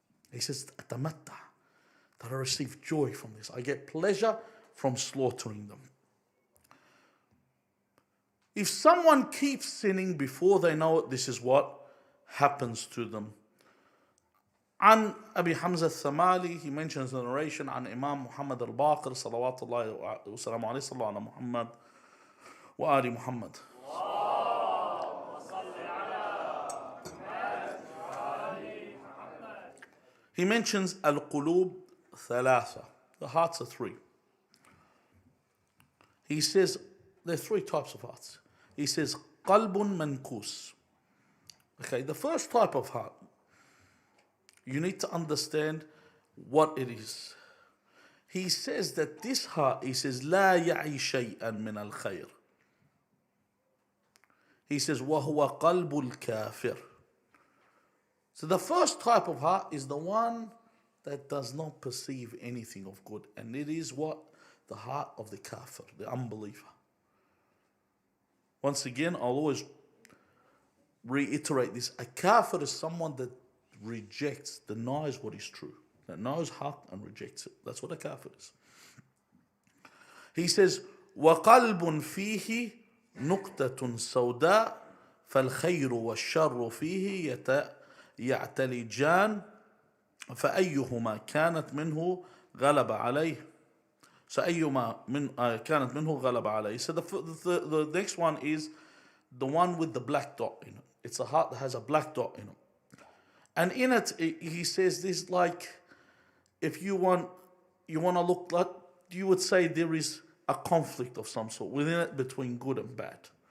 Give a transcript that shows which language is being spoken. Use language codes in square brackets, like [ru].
[en] He says, atamatta, that I receive joy from this. I get pleasure from slaughtering them. If someone keeps sinning before they know it, this is what happens to them. [ar] عن أبي حمزة الثمالي, [en] he mentions the narration [ar] عن إمام محمد الباقر صلوات الله وسلامه عليه, صلى على محمد وآل محمد. [en] He mentions al-qulub thalatha, the hearts are three. He says there are three types of hearts. He says qalbun mankus. Okay, the first type of heart, you need to understand what it is. He says that this heart, he says, [ar] لا يعي شيئا من الخير. [en] He says, [ar] وهو قلب الكافر. [en] So the first type of heart is the one that does not perceive anything of good. And it is what? The heart of the kafir, the unbeliever. Once again, I'll always reiterate this. A kafir is someone that rejects, denies what is true. That knows haqq and rejects it. That's what a kafir is. He says, [ar] وَقَلْبٌ فِيهِ نُقْتَةٌ سَوْدَاء فَالْخَيْرُ وَالشَّرُّ فِيهِ يَعْتَلِجَانِ فأيهما كانت منه غلب عليه. So أيهما كانت منه غلب عليه. [en] So the next one is the one with the black dot in it. It's a heart that has a black dot in it. And in it, he says this, like, if you want to look like, you would say there is a conflict of some sort within it between good and bad.